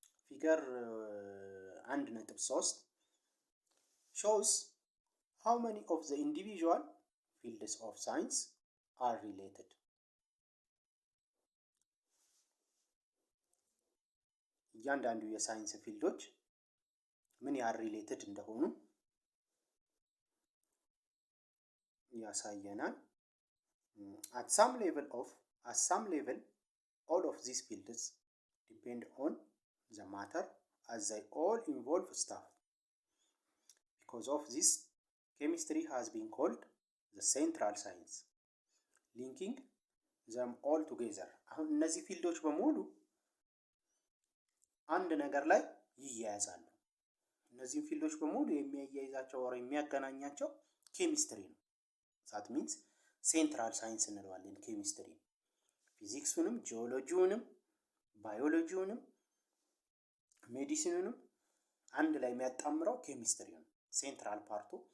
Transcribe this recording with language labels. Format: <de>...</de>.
<en>ፊገር 1.3 shows how many of the individual fields of science are related.</en> <am>እያንዳንዱ የሳይንስ ፊልዶች ምን ያህል ሪሌትድ እንደሆኑ ያሳየናል።</am> <en>at some level all of these fields depend on the matter as they all involve stuff. Because of this, chemistry has been called the central science, linking them all together.</en> <am>አሁን እነዚህ ፊልዶች በሙሉ አንድ ነገር ላይ ይያያዛሉ። እነዚህ ፊልዶች በሙሉ የሚያያይዛቸው ወር የሚያገናኛቸው ኬሚስትሪ ነው።</am> <en>that means</en> <am>ሴንትራል ሳይንስ እንለዋለን ኬሚስትሪ። ፊዚክሱንም፣ ጂኦሎጂውንም፣ ባዮሎጂውንም፣ ሜዲሲኑንም አንድ ላይ የሚያጣምረው ኬሚስትሪ ነው። ሴንትራል ፓርቱ</am>